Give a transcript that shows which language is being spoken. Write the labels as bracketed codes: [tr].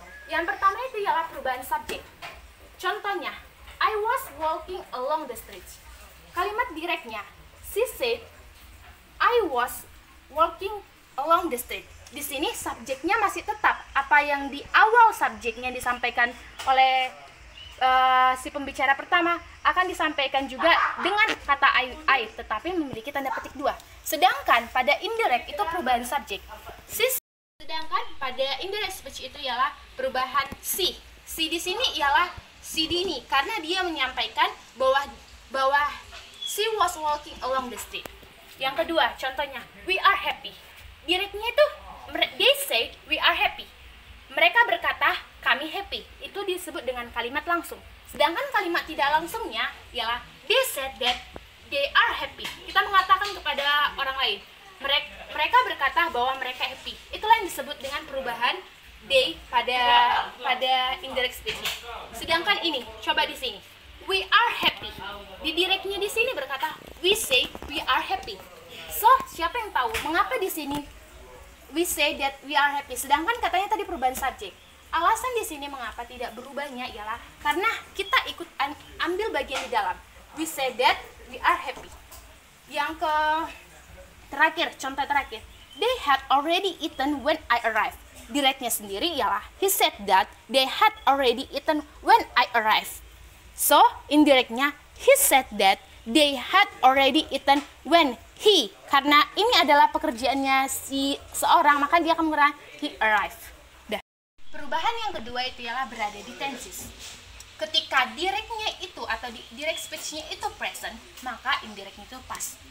[id] Yang pertama itu ialah perubahan subjek. [en] Contohnya, I was walking along the street. [id] Kalimat direknya, [en] she said, I was walking along the street. [id] Di sini subjeknya masih tetap apa yang di awal subjeknya disampaikan oleh si pembicara pertama akan disampaikan juga dengan kata I, tetapi memiliki tanda petik 2. Sedangkan pada indirect itu perubahan subjek. Sedangkan pada indirect speech itu ialah perubahan si. Si di sini ialah si Dini karena dia menyampaikan bahwa [en] she was walking along the street. [id] Yang kedua, contohnya, [en] we are happy. [id] Directnya itu [en] they say we are happy. [id] Mereka berkata kami happy. Itu disebut dengan kalimat langsung. Sedangkan kalimat tidak langsungnya ialah [en] they said that they are happy. [id] Kita mengatakan kepada orang lain, mereka berkata bahwa mereka happy. Itulah yang disebut dengan perubahan they pada indirect speech. Sedangkan ini, coba di sini, [en] we are happy. [id] Di directnya di sini berkata [en] we say we are happy. [id] So, siapa yang tahu mengapa di sini [en] we say that we are happy, [id] sedangkan katanya tadi perubahan subjek. Alasan di sini mengapa tidak berubahnya ialah karena kita ikut ambil bagian di dalam. [en] We say that we are happy. [id] Yang ke terakhir, contoh terakhir. [en] They had already eaten when I arrived. [id] Directnya sendiri ialah [en] he said that they had already eaten when I arrived. So, indirectnya he said that they had already eaten when he, [id] karena ini adalah pekerjaannya si seorang, maka dia akan menggunakan [en] he arrived. [id] Dah. Perubahan yang kedua itu ialah berada di tenses. Ketika directnya itu atau direct speech-nya itu present, maka indirectnya itu past.